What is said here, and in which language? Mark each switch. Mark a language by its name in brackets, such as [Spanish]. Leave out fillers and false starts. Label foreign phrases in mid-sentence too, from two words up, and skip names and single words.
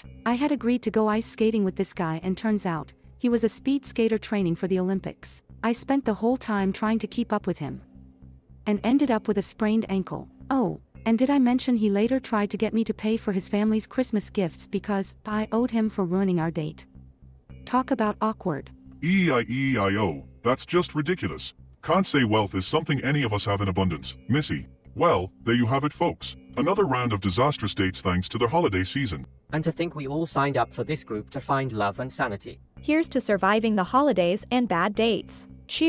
[English] I had agreed to go ice skating with this guy and turns out, he was a speed skater training for the Olympics. I spent the whole time trying to keep up with him and ended up with a sprained ankle. Oh, and did I mention he later tried to get me to pay for his family's Christmas gifts because I owed him for ruining our date? Talk about awkward. E-I-E-I-O, that's just ridiculous. Can't say wealth is something any of us have in abundance, Missy. Well, there you have it folks. Another round of disastrous dates thanks to their holiday season. And to think we all signed up for this group to find love and sanity. Here's to surviving the holidays and bad dates.